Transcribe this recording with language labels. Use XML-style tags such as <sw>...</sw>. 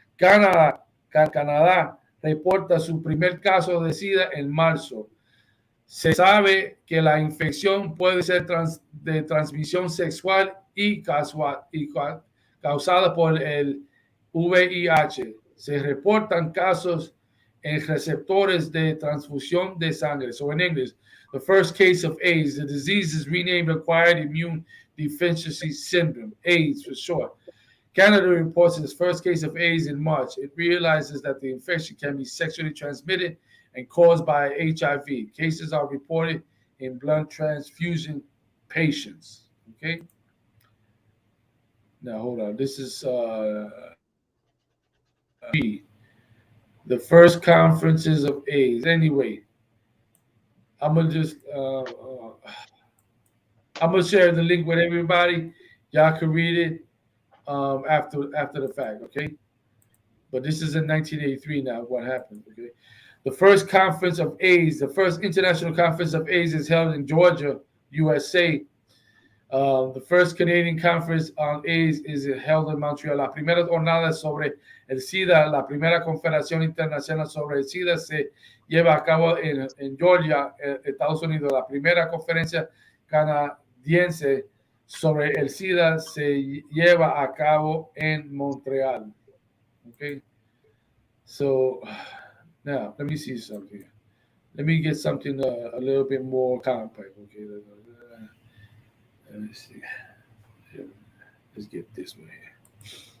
<es>Canadá reporta su primer caso de SIDA en marzo. Se sabe que la infección puede ser de transmisión sexual y causada por el VIH. Se reportan casos en receptores de transfusión de sangre.</es> <en>So in English, the first case of AIDS, the disease is renamed Acquired Immune Deficiency Syndrome, AIDS for short. Canada reports its first case of AIDS in March. It realizes that the infection can be sexually transmitted and caused by HIV. Cases are reported in blood transfusion patients. Okay. Now hold on. This is the first conferences of AIDS. Anyway, I'm gonna just I'm gonna share the link with everybody. Y'all can read it after the fact. Okay. But this is in 1983 now. What happened? Okay. The first conference of AIDS, the first international conference of AIDS, is held in Georgia, USA. The first Canadian conference on AIDS is held in Montreal.</en> <es>La primera jornada sobre el SIDA, la primera confederación internacional sobre el SIDA se lleva a cabo en Georgia, Estados Unidos. La primera conferencia canadiense sobre el SIDA se lleva a cabo en Montreal.</es> <en>Okay. So now let me see something. Let me get something a little bit more compact. Okay. Let me see. Let's get this one here.</en>